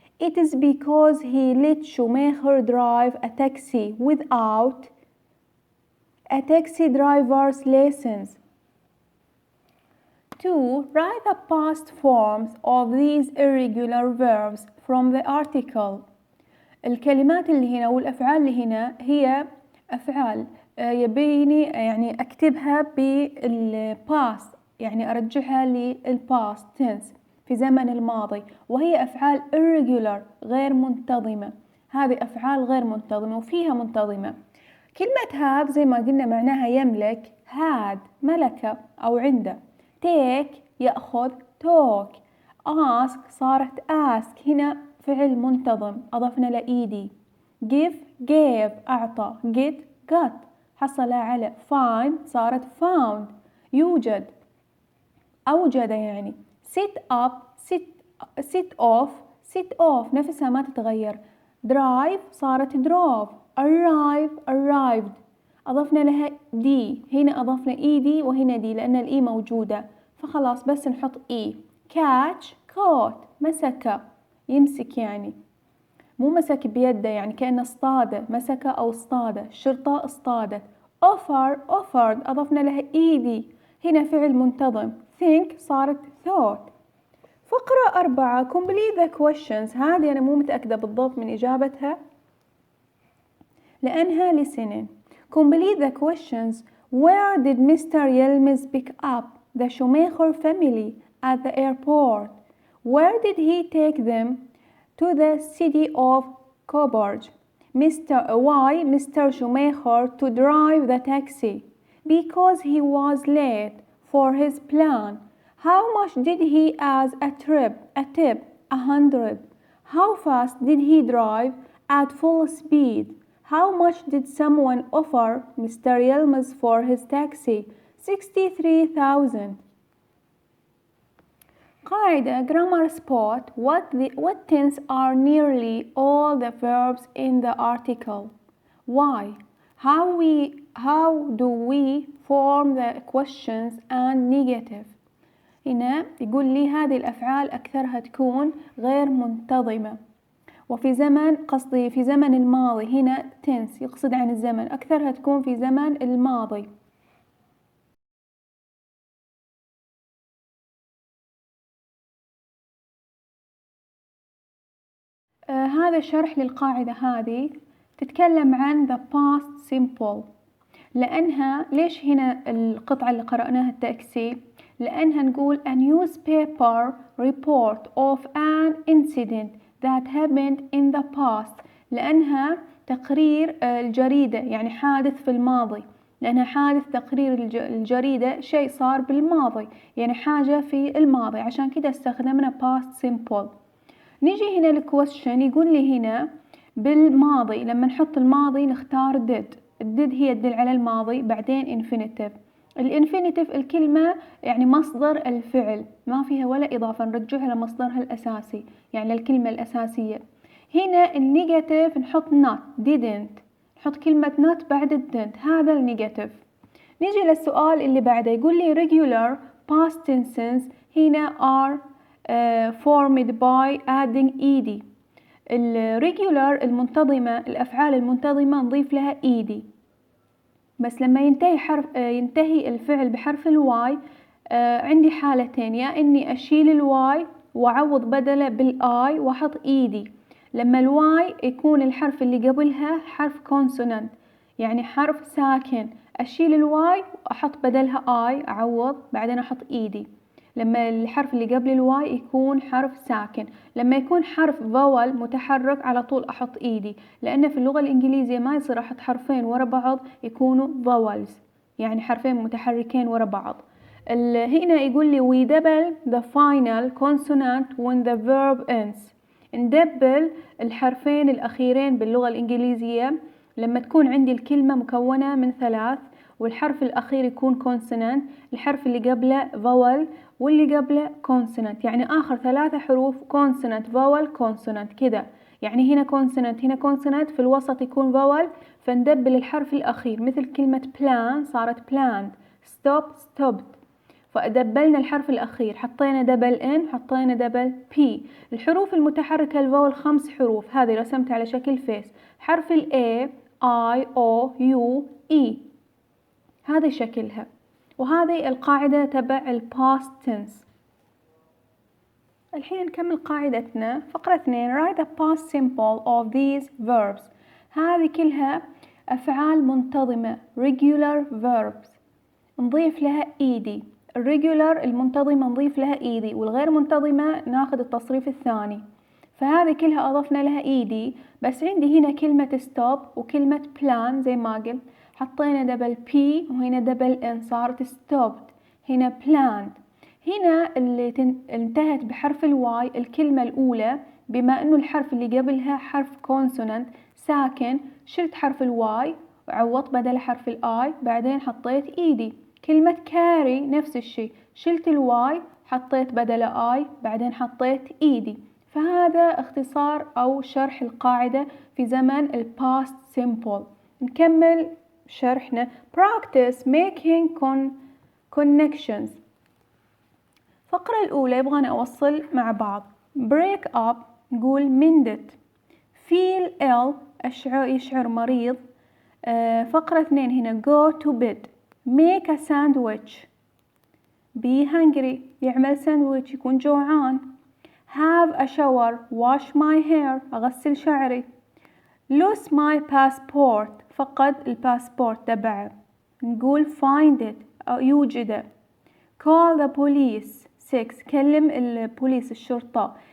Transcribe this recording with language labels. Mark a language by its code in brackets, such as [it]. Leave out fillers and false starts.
[en] It is because he let Schumacher drive a taxi without a taxi driver's license. 2. Write the past forms of these irregular verbs from the article. [ar] الكلمات اللي هنا والأفعال اللي هنا هي أفعال يبيني يعني أكتبها بالpast يعني أرجعها للpast tense في زمن الماضي وهي أفعال irregular غير منتظمة. هذه أفعال غير منتظمة وفيها منتظمة. كلمة have زي ما قلنا معناها يملك had ملكة أو عنده. [en] take يأخذ talk. ask صارت ask هنا [ar] فعل منتظم أضفنا له ed. [en] give gave أعطى. get got [ar] حصل على. find صارت found. يوجد أوجد يعني. [en] sit up sit off [ar] نفسها ما تتغير. [en] drive صارت drove. [ar] arrived أضفنا لها دي. هنا أضفنا ed وهنا دي لأن الإي موجودة، فخلاص بس نحط إي. catch caught مسك يمسك يعني، مو مسك بيده يعني كأنه اصطاده، مسك أو اصطاده. الشرطة اصطادت. offered أضفنا لها ed. هنا فعل منتظم. [en] think صارت thought. [ar] فقرة 4 [en] complete the questions. [ar] هذه أنا مو متأكدة بالضبط من إجابتها لأنها listening. [en] complete the questions. Where did Mr. Yilmaz pick up the Schumacher family at the airport? Where did he take them to the city of Coburg? Why Mr. Schumacher to drive the taxi? Because he was late for his plan. How much did he as a tip? 100. How fast did he drive at full speed? How much did someone offer Mr. Yilmaz for his taxi? 63,000. [ar] قاعدة [en] grammar spot. What tense are nearly all the verbs in the article? Why? How do we form the questions and negative? [ar] هنا يقول لي هذه الأفعال أكثرها تكون غير منتظمة، وفي زمن قصدي في زمن الماضي. هنا tense يقصد عن الزمن، أكثرها تكون في زمن الماضي. هذا شرح للقاعدة هذه، تتكلم عن [en] the past simple. [ar] لأنها ليش هنا القطعة اللي قرأناها التأكسي؟ لأنها نقول [en] a newspaper report of an incident that happened in the past. [ar] لأنها تقرير الجريدة يعني حادث في الماضي، لأنها حادث تقرير الجريدة شيء صار بالماضي يعني حاجة في الماضي، عشان كده استخدمنا past simple. نيجي هنا الكويستشن يقول لي هنا بالماضي، لما نحط الماضي نختار did. الديد هي تدل على الماضي، بعدين infinitive. الانفينيتيف الكلمة يعني مصدر الفعل ما فيها ولا إضافة، نرجعها لمصدرها الأساسي يعني للكلمة الأساسية. هنا النيجاتيف نحط not didn't، نحط كلمة not بعد didn't، هذا النيجاتيف. نيجي للسؤال اللي بعده يقول لي [en] regular past tenses هنا are formed by adding ed. [ar] الريجولار المنتظمة، الأفعال المنتظمة نضيف لها ed، بس لما ينتهي الفعل بحرف الواي عندي حالتين، يا إني أشيل الواي وأعوض بدله بالآي وأحط ed. لما الواي يكون الحرف اللي قبلها حرف كونسونانت يعني حرف ساكن، أشيل الواي وأحط بدلها آي أعوض بعدين أحط ed. لما الحرف اللي قبل الواي يكون حرف ساكن، لما يكون حرف فاول متحرك على طول أحط إيدي، لأن في اللغة الإنجليزية ما يصير أحط حرفين ورا بعض يكونوا فاولز يعني حرفين متحركين ورا بعض. هنا يقول لي [en] we double the final consonant when the verb ends. [ar] ندبل الحرفين الأخيرين باللغة الإنجليزية لما تكون عندي الكلمة مكونة من 3 والحرف الأخير يكون consonant، الحرف اللي قبله vowel واللي قبله consonant، يعني آخر 3 حروف consonant vowel consonant كذا، يعني هنا consonant هنا consonant في الوسط يكون vowel، فندبل الحرف الأخير مثل كلمة plan صارت planned، stop stopped، فدبلنا الحرف الأخير، حطينا دبل N حطينا دبل P. الحروف المتحركة الفاول 5 حروف، هذه رسمت على شكل فيس، حرف ال A I O U E، هذه شكلها، وهذه القاعدة تبع ال past tense. الحين نكمل قاعدتنا. فقرة 2 [en] write the past simple of these verbs. [ar] هذه كلها أفعال منتظمة regular verbs نضيف لها ed. الريجولار المنتظمة نضيف لها ed، والغير منتظمة ناخذ التصريف الثاني، فهذه كلها أضفنا لها ed. بس عندي هنا كلمة stop وكلمة plan زي ما قلت، حطينا دبل p وهنا دبل n صارت stopped، هنا planned. هنا اللي انتهت بحرف الواي الكلمة الأولى بما أنه الحرف اللي قبلها حرف كونسونانت ساكن، شلت حرف الواي وعوضت بدل حرف الآي، بعدين حطيت إيدي. كلمة كاري نفس الشي، شلت الواي حطيت بدل آي، بعدين حطيت إيدي. فهذا اختصار أو شرح القاعدة في زمن ال past simple. نكمل شرحنا. [en] practice making connections. [ar] الفقرة الأولى يبغانا أوصل مع بعض. [en] break up نقول mend it. feel ill [ar] يشعر مريض. فقرة 2 هنا [en] go to bed. make a sandwich. be hungry [ar] يعمل ساندويتش يكون جوعان. [en] have a shower wash my hair [ar] أغسل شعري. [en] lose my passport [ar] فقد الباسبورت تبعه، نقول [en] find it [ar] يوجده. [en] call the police [ar] 6 كلم البوليس الشرطة.